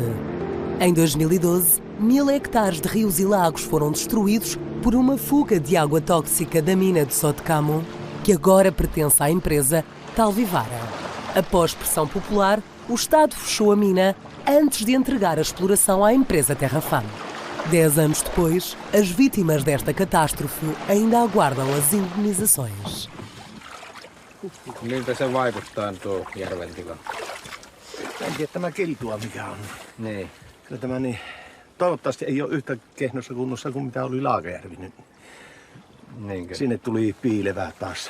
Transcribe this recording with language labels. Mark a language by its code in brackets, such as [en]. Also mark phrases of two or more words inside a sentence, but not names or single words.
[pt] Em 2012, 1000 hectares de rios e lagos foram destruídos por uma fuga de água tóxica da mina de Sotkamo, que agora pertence à empresa Talvivaara. Após pressão popular, o Estado fechou a mina antes de entregar a exploração à empresa Terrafame. 10 anos depois, as vítimas desta catástrofe ainda aguardam as indemnizações. [fi] Miltä se vaikuttaa tuo järven tila? En tiedä tämä kiltua mikä on. Niin. Kyllä tämä niin, toivottavasti ei ole yhtä kehnossa kunnossa kuin mitä oli Laakajärvi nyt. Niinkö? Sinne tuli piilevää taas.